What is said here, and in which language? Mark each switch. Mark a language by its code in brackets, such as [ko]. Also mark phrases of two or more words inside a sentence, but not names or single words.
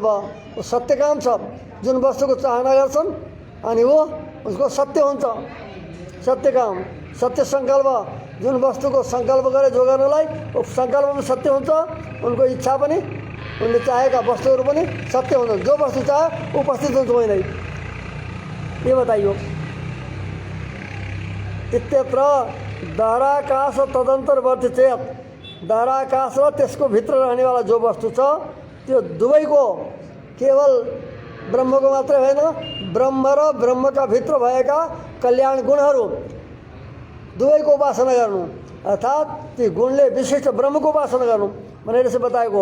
[ne] वो सत्य काम छ, जुन वस्तुको चाहना गर्छन् अनि वो उसको सत्य हुन्छ। सत्य काम, सत्य सङ्कल्प, जुन वस्तुको सङ्कल्प गरे जो गर्नलाई वो सङ्कल्प पनि सत्य हुन्छ। उनको इच्छा पनि, उनले चाहेका वस्तुहरू पनि सत्य हुन्छ। जो वस्तु चाहे उपस्थित हुन्छ वहीँ। ये बताइयो। [sa] इत्यत्र दहराकाश तदन्तर्वर्ती चेत, [ne] दहराकाश र त्यसको भित्र रहनेवाला जो वस्तु छ त्यो दुवैको केवल ब्रह्मको मात्रै होइन, ब्रह्म र ब्रह्मका भित्र भएका कल्याण गुणहरू दुवैको उपासना गर्नु, अर्थात् ती गुणले विशिष्ट ब्रह्मको उपासना गर्नु भनेर यसो बताएको।